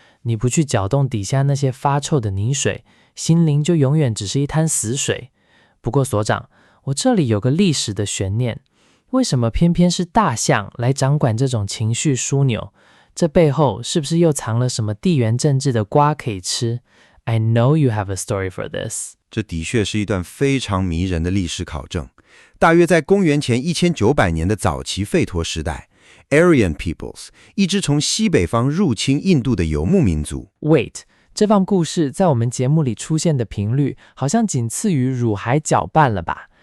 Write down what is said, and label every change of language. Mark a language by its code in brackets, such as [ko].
[zh] 你不去搅动底下那些发臭的泥水，心灵就永远只是一滩死水。不过所长，我这里有个历史的悬念，为什么偏偏是大象来掌管这种情绪枢纽？这背后是不是又藏了什么地缘政治的瓜可以吃？ [en] I know you have a story for this。 [zh] 这的确是一段非常迷人的历史考证。大约在公元前1900年的早期吠陀时代， Aryan peoples， 一支从西北方入侵印度的游牧民族。 Wait， 这段故事在我们节目里出现的频率好像仅次于乳海搅拌了吧？